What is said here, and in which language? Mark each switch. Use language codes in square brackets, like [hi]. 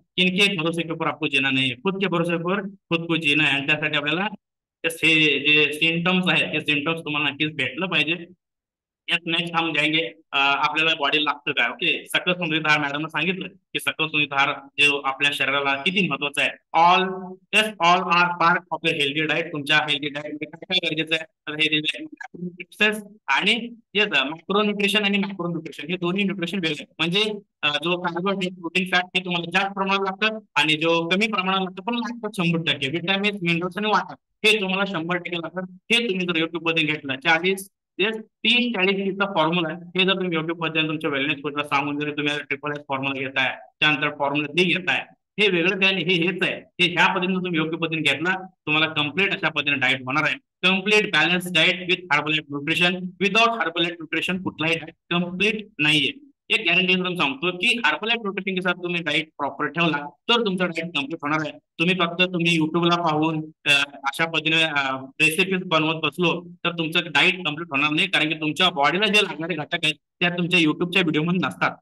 [hi] किनके भरोसे के ऊपर आपको जीना नहीं है, खुद के भरोसे पर खुद को जीना है. [mr] आणि त्यासाठी आपल्याला जे सिम्टम्स आहेत, ते सिम्टम्स तुम्हाला नक्कीच भेटलं पाहिजे. [hi] नेक्स्ट हम जाएंगे, [mr] आपल्याला बॉडी लागतं काय. ओके, सकस संतुलित आहार, मॅडमने सांगितलं की सकस संतुलित आहार जो आपल्या शरीराला किती महत्वाचा आहे. [en] All are part of a healthy diet. [mr] तुमच्या हेल्दी डाएट मध्ये काय काय गरजेचं आहे, हेल्दी आणि मायक्रो न्यूट्रिशन आणि मॅक्रो न्यूट्रिशन, हे दोन्ही न्यूट्रिशन वेगळे. म्हणजे जो कार्बोहायड्रेट, प्रोटीन, फॅट हे तुम्हाला जास्त प्रमाणात लागतं, आणि जो कमी प्रमाणात लागतं पण लागतं 100%. विटॅमिन, मिनरल्स आणि वॉटर हे तुम्हाला 100% लागतात. हे तुम्ही जर युट्यूब मध्ये घेतलं, 30-40 फॉर्म्युला आहे. हे जर तुम्ही युट्यूब मध्ये तुमच्या वेलनेस कोचला सांगून जरी तुम्ही ट्रिपल एस फॉर्म्युला घेताय, त्यानंतर फॉर्म्युला डी घेताय, हे वेगळं काय नाही, हे हेच आहे. हे ह्या पद्धतीने तुम्ही योग्य पद्धतीने घेतला, तुम्हाला कम्प्लीट अशा पद्धतीने डाएट होणार आहे. [en] Complete balance diet with herbal nutrition. [mr] Without herbal nutrition कुठलाही डाएट कम्प्लीट नाहीये. एक गॅरंटी तुम्ही सांगतो की हर्बल न्यूट्रिशन के साथ तुम्ही डाएट प्रॉपर ठेवला तर तुमचा डाएट कम्प्लीट होणार आहे. तुम्ही युट्यूबला पाहून अशा पद्धतीने रेसिपीज बनवत बसलो तर तुमचं डाएट कम्प्लीट होणार नाही, कारण की तुमच्या बॉडीला जे लागणारे घटक आहेत त्या तुमच्या युट्यूबच्या व्हिडिओमध्ये नसतात.